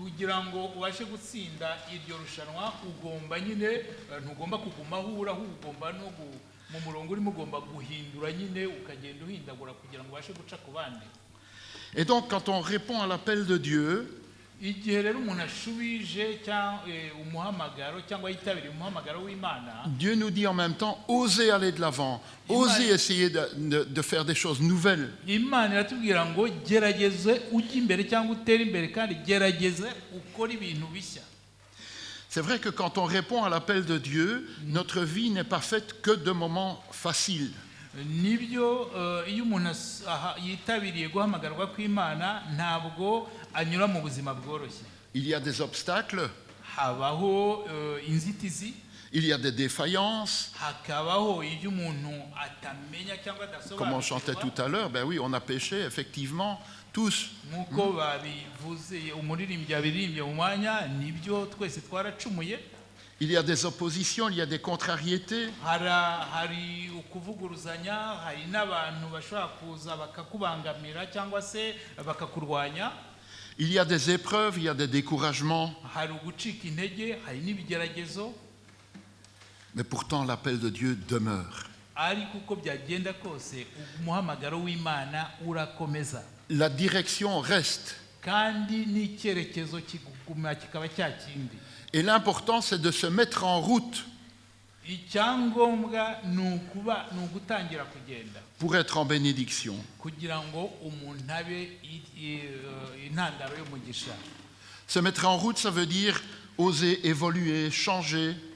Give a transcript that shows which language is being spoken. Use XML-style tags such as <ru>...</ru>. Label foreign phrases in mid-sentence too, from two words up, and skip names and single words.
<fr>Et donc, quand on répond à l'appel de Dieu, Dieu nous dit en même temps, osez aller de l'avant, osez essayer de faire des choses nouvelles. C'est vrai que quand on répond à l'appel de Dieu, notre vie n'est pas faite que de moments faciles.</fr> <rw>Nibyo iyo umuntu yitabiriye guhamagarwa kw'Imana ntabwo anyura mu buzima bworoshye.</rw> <fr>Il y a des obstacles.</fr> <rw>Habaho inzitizi.</rw> <fr>Il y a des défaillances.</fr> <rw>Hakabaho iyo umuntu atamenya cyangwa adasobanukirwa.</rw> <fr>Comme on chantait tout à l'heure, ben oui, on a péché effectivement tous.</fr> <rw>Nkuko babivuze umuririmbyi abirimbye mu mwanya nibyo twese twaracumuye.</rw> <fr>Il y a des oppositions, il y a des contrariétés.</fr> <rw>Hari ukuvuguruzanya, hari n'abantu bashobora kuza bakakubangamira cyangwa se bakakurwanya.</rw> <fr>Il y a des épreuves, il y a des découragements.</fr> <rw>Hari ugucika intege, hari n'ibigeragezo.</rw> <fr>Mais pourtant l'appel de Dieu demeure.</fr> <rw>Ariko uko byagenda kose umuhamagaro w'Imana urakomeza.</rw> <fr>La direction reste.</fr> <rw>Kandi n'icyerekezo kiguma kikaba cyakindi.</rw> <fr>Et l'important, c'est de se mettre en route pour être en bénédiction. Se mettre en route, ça veut dire oser évoluer, changer.</fr>